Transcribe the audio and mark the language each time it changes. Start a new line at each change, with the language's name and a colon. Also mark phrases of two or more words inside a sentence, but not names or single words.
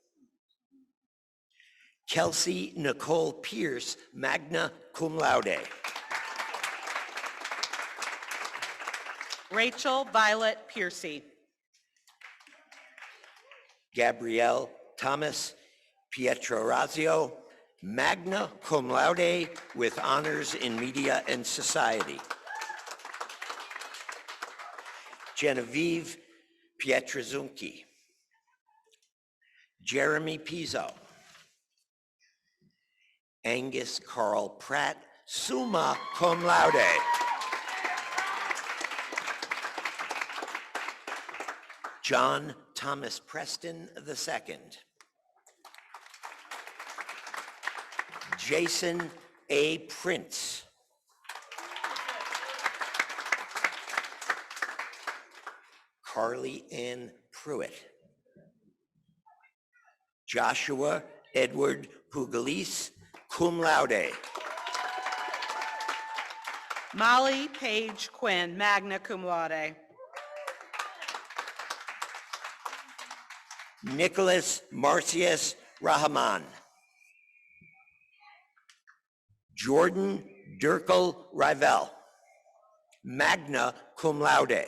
English: Kelsey Nicole Pierce,
Latin: magna cum laude.
English: Rachel Violet Piercy. Gabrielle Thomas Pietrorazio,
Latin: magna cum laude
English: with honors in media and society. Genevieve Pietrzunki. Jeremy Pizzo. Angus Carl Pratt,
Latin: summa cum laude.
English: John Thomas Preston II. Jason A. Prince. Carly Ann Pruitt. Joshua Edward Pugalis,
Latin: cum laude.
English: Molly Page Quinn,
Latin: magna cum laude.
English: Nicholas Marcius Rahman. Jordan Dirkel Rivel,
Latin: magna cum laude.